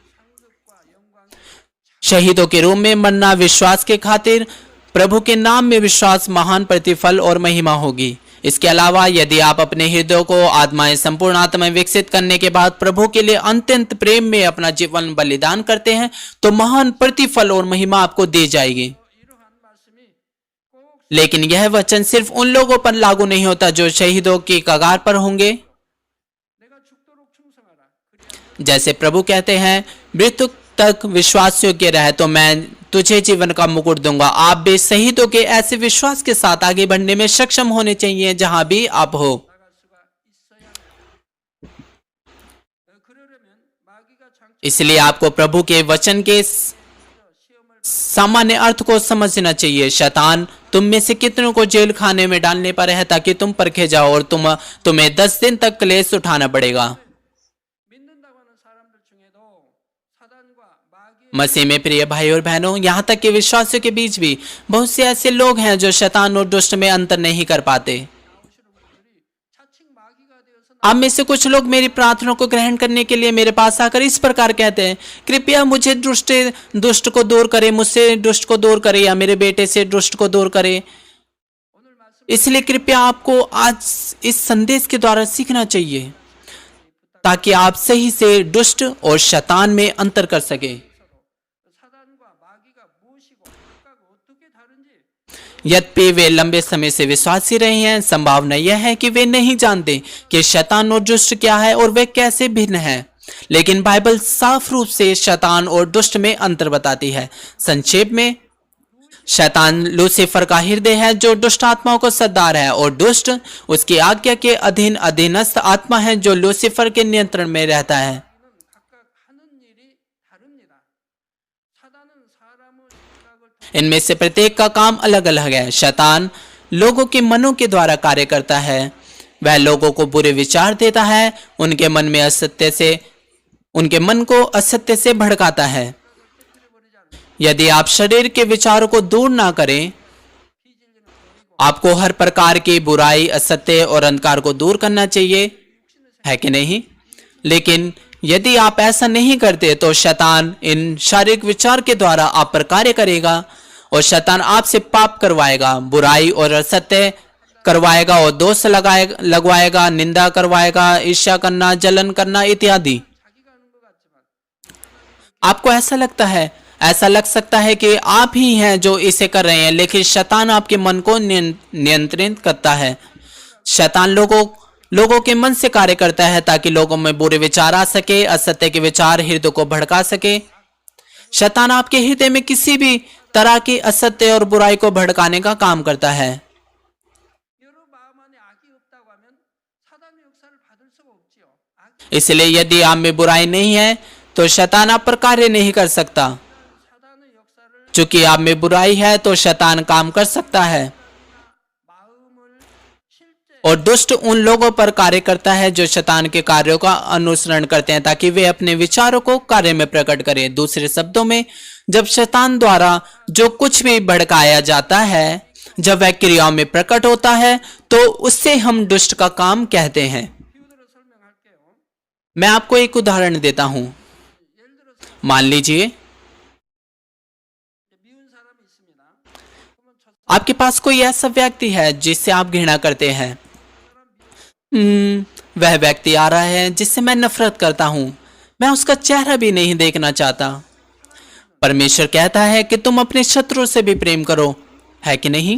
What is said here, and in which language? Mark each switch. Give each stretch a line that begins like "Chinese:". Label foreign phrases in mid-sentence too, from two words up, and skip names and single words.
Hindi: शहीदों के रूप में मरना विश्वास के खातिर, प्रभु के नाम में विश्वास महान प्रतिफल और महिमा होगी। इसके अलावा यदि आप अपने हृदय को आत्माएं संपूर्ण आत्माएं विकसित करने के बाद प्रभु के लिए अत्यंत प्रेम में अपना जीवन बलिदान करते हैं तो महान प्रतिफल और महिमा आपको दी जाएगी।
Korean: 이러한 말씀이 꼭
Hindi: लेकिन यह वचन सिर्फ उन लोगों पर लागू नहीं होता जो शहीदों की कगार पर होंगे।
Korean: 내가 죽도록 충성하라. 그리하면
Hindi: जैसे प्रभु कहते हैं, मृत्यु तक विश्वास योग्य रहे तो मैं तुझे जीवन का मुकुट दूंगा। आप भी शहीदों के ऐसे विश्वास के साथ आगे बढ़ने में सक्षम होने चाहिए जहां भी आप हो।
Korean: 나갈 수가 있어야 그러려면 마귀가 장차
Hindi: इसलिए आपको प्रभु के वचन के
Korean: 시험을
Hindi: सामान्य अर्थ को समझना चाहिए। शैतान तुम में से कितनों को जेल खाने में डालने पर है ताकि तुम परखे जाओ और तुम्हें 10 दिन तक क्लेश उठाना पड़ेगा।
Korean: 믿는다고 하는 사람들 중에도 사단과 마귀의
Hindi: मसीह में प्रिय भाई और बहनों, यहाँ तक कि विश्वासियों के बीच भी बहुत से ऐसे लोग हैं जो शैतान और दुष्ट में अंतर नहीं कर पाते।
Korean: 나오시는 분들이 자칭 마귀가 되어서
Hindi: आप में से कुछ लोग मेरी प्रार्थना को ग्रहण करने के लिए मेरे पास आकर इस प्रकार कहते हैं, कृपया मुझे दुष्ट को दूर करे, मुझसे दुष्ट को दूर करे या मेरे बेटे से दुष्ट को दूर करे।
Korean: 오늘 말씀
Hindi: इसलिए कृपया आपको आज इस संदेश के द्वारा सीखना चाहिए। ताकि आप सही से दुष्ट और शैतान में अंतर कर सके।
Korean: 사단과 마귀가 무엇이고 각각 어떻게 다른지
Hindi: यद्यपि वे लंबे समय से विश्वासी रहे हैं, संभावना यह है कि वे नहीं जानते कि शैतान और दुष्ट क्या है और वे कैसे भिन्न है। लेकिन बाइबल साफ रूप से शैतान और दुष्ट में अंतर बताती है। संक्षेप में, शैतान लूसीफर का हृदय है जो दुष्ट आत्माओं को सरदार है, और दुष्ट उसकी आज्ञा के अधीनस्थ आत्मा है जो लूसीफर के नियंत्रण में रहता है।
Korean: 각각 하는 일이 다릅니다. 사단은 사람의 생각을 통해
Hindi: इनमें से प्रत्येक का काम अलग अलग है। शैतान लोगों के मनों के द्वारा कार्य करता है। वह लोगों को बुरे विचार देता है, उनके मन को असत्य से भड़काता है। यदि आप शरीर के विचारों को दूर ना करें, आपको हर प्रकार की बुराई, असत्य और अंधकार को दूर करना चाहिए, है कि नहीं? लेकिन यदि आप ऐसा नहीं करते तो शैतान इन शारीरिक विचार के द्वारा आप पर कार्य करेगा, और शैतान आपसे पाप करवाएगा, बुराई और असत्य करवाएगा, और दोष लगवाएगा, निंदा करवाएगा, ईर्ष्या करना, जलन करना इत्यादि।
Korean: 자기가 하는 것 같지만
Hindi: आपको ऐसा लग सकता है कि आप ही हैं जो इसे कर रहे हैं, लेकिन शैतान आपके मन को नियंत्रित करता है। शैतान लोगों के मन से कार्य करता है ताकि लोगों में बुरे विचार आ सके, असत्य के विचार हृदय को भड़का सके। शैतान आपके हृदय में किसी भी तरह की असत्य और बुराई को भड़काने का काम करता है।
Korean: 여러 마음 안에 악이 없다고 하면 사단의 역사를 받을 수가 없지요. 악이
Hindi: इसलिए यदि आप में बुराई नहीं है तो शैतान आप पर कार्य नहीं कर सकता।
Korean: 사단의 역사를
Hindi: चूंकि आप में बुराई है तो शैतान काम कर सकता है,
Korean: 마음을 실제
Hindi: और दुष्ट उन लोगों पर कार्य करता है जो शैतान के कार्यों का अनुसरण करते हैं ताकि वे अपने विचारों को कार्य में प्रकट करें। दूसरे शब्दों में, जब शैतान द्वारा जो कुछ भी भड़काया जाता है, जब वह क्रियाओं में प्रकट होता है, तो उससे हम दुष्ट का काम कहते हैं।
Korean: 비유들을 설명할게요.
Hindi: मैं आपको एक उदाहरण देता हूं।
Korean: 예를 들어서
Hindi: मान लीजिए
Korean: 미운 사람이 있습니다. 그러면 저
Hindi: आपके पास कोई ऐसा व्यक्ति है जिससे आप घृणा करते हैं। वह व्यक्ति आ रहा है जिससे मैं नफरत करता हूं, मैं उसका चेहरा भी नहीं देखना चाहता। परमेश्वर कहता है कि तुम अपने शत्रु से भी प्रेम करो, है कि नहीं?